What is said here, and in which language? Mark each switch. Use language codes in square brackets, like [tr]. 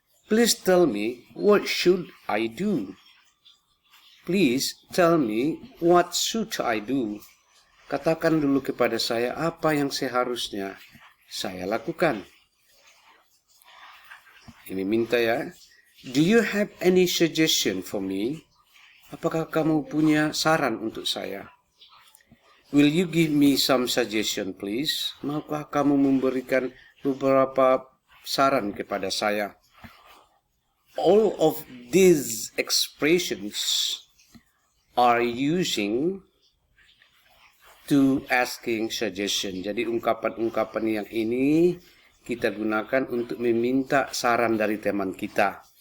[en] Please tell me, what should I do? Please tell me, what should I do? [id] Katakan dulu kepada saya apa yang seharusnya saya lakukan. Ini minta ya. [en] Do you have any suggestion for me? [id] Apakah kamu punya saran untuk saya? [en] Will you give me some suggestion, please? [id] Maukah kamu memberikan beberapa saran kepada saya? [en] All of these expressions are using to asking suggestion. [id] Jadi ungkapan-ungkapan yang ini kita gunakan untuk meminta saran dari teman kita.